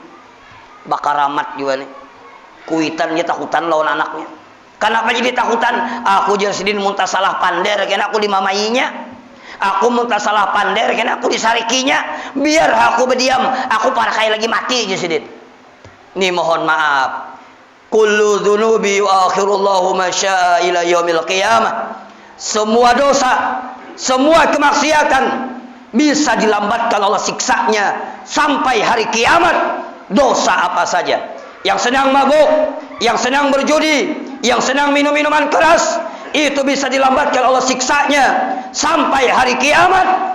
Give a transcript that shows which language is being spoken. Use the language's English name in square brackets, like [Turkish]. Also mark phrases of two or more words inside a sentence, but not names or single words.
[Banjar] Bakaramat juga nih, kuitannya takutan lawan anaknya. Kenapa jadi takutan? Aku jadi sidin muntah salah pander, kena aku dimamainya. Aku muntah salah pander, kena aku disarikinya. Biar aku berdiam, aku parakai lagi mati aja sidin. [Indonesian] Nih mohon maaf, [Arabic] كل الذنوب يؤخر الله ما شاء إلى يوم القيامة. [Indonesian] Semua dosa, semua kemaksiatan bisa dilambatkan Allah siksanya sampai hari kiamat. Dosa apa saja, yang sedang mabuk, yang sedang berjudi, yang sedang minum-minuman keras, itu bisa dilambatkan Allah siksanya sampai hari kiamat.